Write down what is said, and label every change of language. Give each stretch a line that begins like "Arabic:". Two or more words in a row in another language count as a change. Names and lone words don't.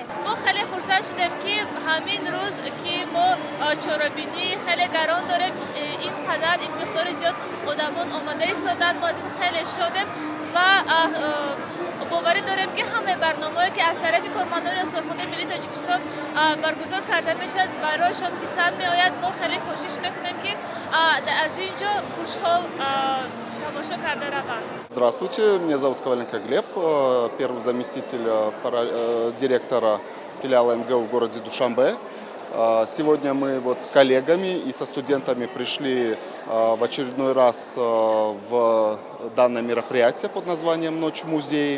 Persian: ما خیلی خوشحال شدیم که همین روز که ما چورابینی خیلی گران داریم، اینقدر این مقدار زیاد آدمان آماده ایستادن، ما از این خیلی شادیم و باوری داریم که همه برنامه‌ای که از طرف کارمندان آثارخانه ملی تاجیکستان برگزار کرده میشد برایشان پسند میآید. ما خیلی کوشش میکنیم که از اینجا خوشحال
Tajik: тамаша карда раван.
Russian: Здравствуйте, меня зовут Коваленко Глеб, первый заместитель директора филиала МГУ в городе Душанбе. Сегодня мы с коллегами и со студентами пришли в очередной раз в данное мероприятие под названием «Ночь в музее».